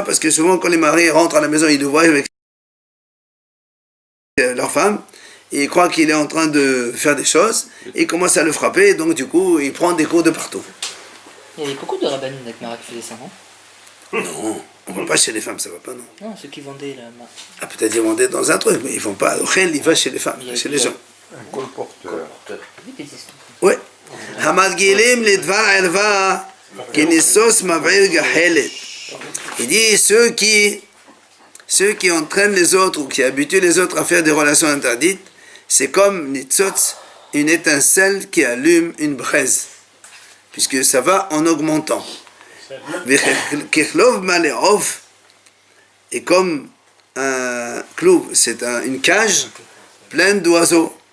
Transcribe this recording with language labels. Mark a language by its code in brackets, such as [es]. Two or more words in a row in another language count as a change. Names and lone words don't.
[fr] Parce que souvent, quand les maris rentrent à la maison, ils le voient avec leur femme, et ils croient qu'il est en train de faire des choses, et ils commencent à le frapper, et donc du coup, il prend des coups de partout. Il y avait beaucoup de rabbins d'Akmara qui faisaient ça, non? Non, on ne va pas chez les femmes, ça va pas, non. Non, ceux qui vendaient la... Ah, peut-être ils vendaient dans un truc, mais ils ne vont pas. Ochel, il va chez les femmes, chez les gens. Un colporteur. Oui, des histoires. Oui. [he] המרגילים לדבר ערוה כניצוץ מבעיר גחלת. [fr] Il dit ceux qui entraînent les autres ou qui habituent les autres à faire des relations interdites, c'est comme nitzotz, une étincelle qui allume une braise, puisque ça va en augmentant. Et comme un clou, c'est une cage pleine d'oiseaux.